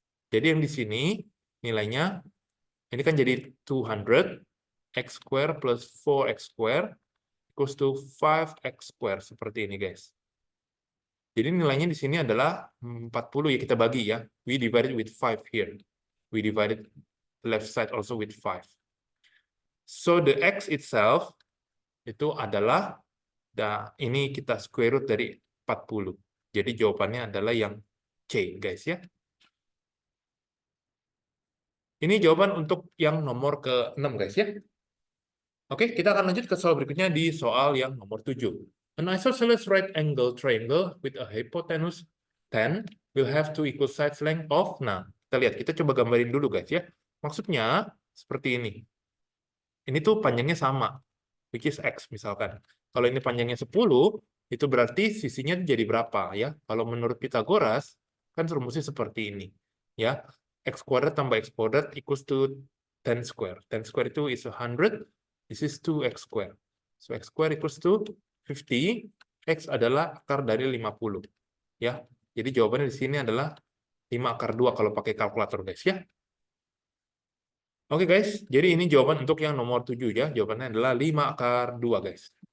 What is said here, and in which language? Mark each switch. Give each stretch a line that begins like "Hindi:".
Indonesian: Jadi yang di sini nilainya, ini kan jadi 200,
English: x square plus 4x square equals to 5x square.
Indonesian: Seperti ini guys. Jadi nilainya di sini adalah 40 ya, kita bagi ya.
English: We divided with 5 here. We divided left side also with 5. So the x itself
Indonesian: itu adalah, ini kita square root dari 40. Jadi jawabannya adalah yang C guys ya. Ini jawaban untuk yang nomor ke-6 guys ya. Oke, kita akan lanjut ke soal berikutnya di soal yang nomor 7.
English: An isosceles right angle triangle with a hypotenuse 10 will have two equal sides length of,
Indonesian: nah, kita lihat, kita coba gambarin dulu guys ya. Maksudnya seperti ini. Ini tuh panjangnya sama,
English: which is x
Indonesian: misalkan. Kalau ini panjangnya 10, itu berarti sisinya jadi berapa ya? Kalau menurut Pythagoras, kan rumusnya seperti ini. Ya, x kuadrat tambah x kuadrat
English: equals to 10 square. 10 square
Indonesian: itu
English: is 100, this is 2x square. So x square equals to 50, x
Indonesian: adalah akar dari
English: 50.
Indonesian: Ya, jadi jawabannya di sini adalah 5 akar 2 kalau pakai kalkulator guys ya. Oke guys, jadi ini jawaban untuk yang nomor 7 ya. Jawabannya adalah 5 akar 2 guys.